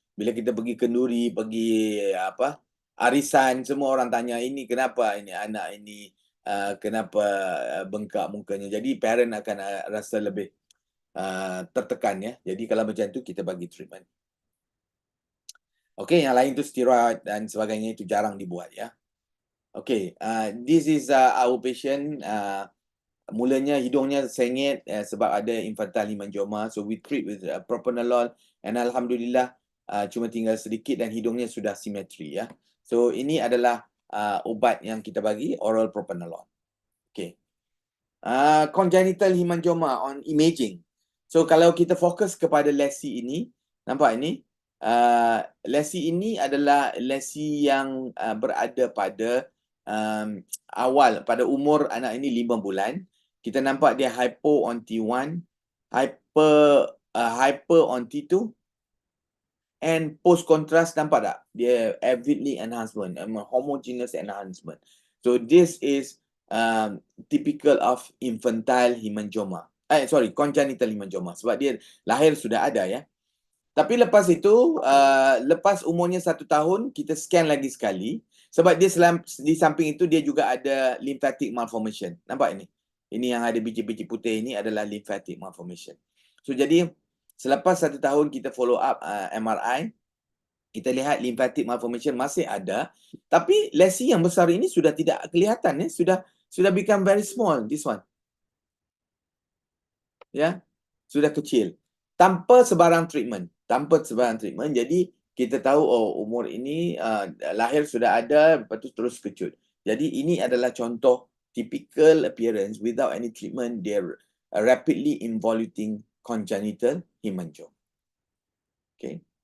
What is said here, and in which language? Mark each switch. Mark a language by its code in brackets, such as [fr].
[ms] Bila kita pergi kenduri, pergi arisan, semua orang tanya ini kenapa ini anak ini kenapa bengkak mukanya. Jadi parent akan rasa lebih tertekan ya. Jadi kalau macam tu kita bagi treatment. Okey, yang lain tu steroid dan sebagainya itu jarang dibuat ya. [en] Okey, this is our patient. [ms] Mulanya hidungnya sengit sebab ada infantile hemangioma, [en] so we treat with propranolol, [ms] and alhamdulillah cuma tinggal sedikit dan hidungnya sudah simetri ya. So ini adalah ubat yang kita bagi, oral propranolol. Okey. [en] Congenital hemangioma on imaging. [ms] So kalau kita fokus kepada lesi ini, nampak ini? Lesi ini adalah lesi yang berada pada awal, pada umur anak ini 5 bulan. Kita nampak dia [en] hypo on T1, hyper on T2, and post contrast [ms] nampak tak? [en] Dia avidly enhancement, homogeneous enhancement. So this is typical of infantile hemangioma. Congenital hemangioma. [ms] Sebab dia lahir sudah ada ya. Tapi lepas itu, lepas umurnya 1 tahun, kita scan lagi sekali. Sebab dia di samping itu, dia juga ada lymphatic malformation. Nampak ini? Ini yang ada biji-biji putih ini adalah lymphatic malformation. So, jadi selepas 1 tahun kita follow up MRI, kita lihat lymphatic malformation masih ada. Tapi lesi yang besar ini sudah tidak kelihatan. Sudah [en] become very small, this one. [ms] Ya, sudah kecil. Tanpa sebarang treatment. Jadi kita tahu umur ini lahir sudah ada, lepas tu terus kecut. Jadi ini adalah contoh [en] typical appearance without any treatment, they're rapidly involuting congenital hemangioma. Okay.